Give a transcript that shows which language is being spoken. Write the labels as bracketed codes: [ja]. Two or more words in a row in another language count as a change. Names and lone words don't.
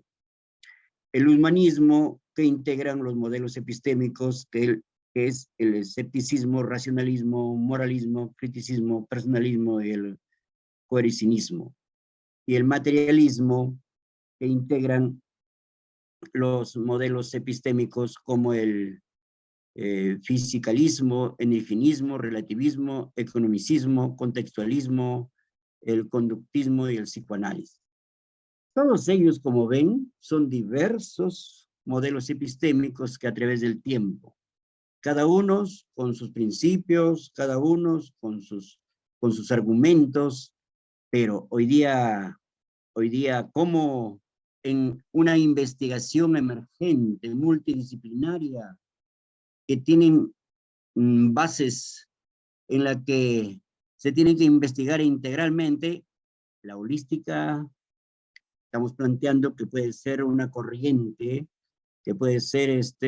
[es] El humanismo, que integran los modelos epistémicos, que es el escepticismo, racionalismo, moralismo, criticismo, personalismo y el coercinismo. Y el materialismo, que integran los modelos epistémicos como el fisicalismo, energismo, relativismo, economicismo, contextualismo, el conductismo y el psicoanálisis. Todos ellos, como ven, son diversos modelos epistémicos que a través del tiempo, cada uno con sus principios, cada uno con sus argumentos, pero hoy día como en una investigación emergente, multidisciplinaria, que tienen bases en las que se tiene que investigar integralmente, la holística, estamos planteando que puede ser una corriente, que puede ser